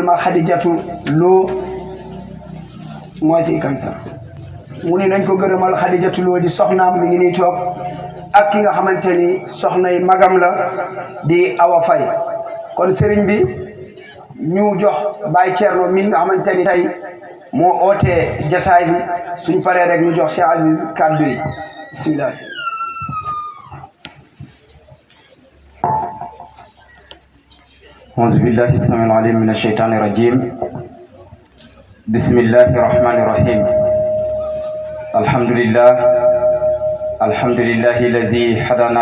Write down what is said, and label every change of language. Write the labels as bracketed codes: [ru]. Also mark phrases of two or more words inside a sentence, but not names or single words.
[wo] ma Xadijatu Lo mooy si kam sax mu ne nañ ko gërëmal Xadijatu Lo di soxnaam mi ngi nii toog ak ki nga xamante ni soxnay magam la di Awa Faye kon sëriñ bi ñu jox Baye Thierno mi nga xamante ni tey moo ootee jataay bi suñ paree rek ñu jox Cheikh Aziz kàddu yi bismillah [ar] أعوذ بالله السميع العليم من الشيطان الرجيم بسم الله الرحمن الرحيم الحمد لله الحمد لله الذي هدانا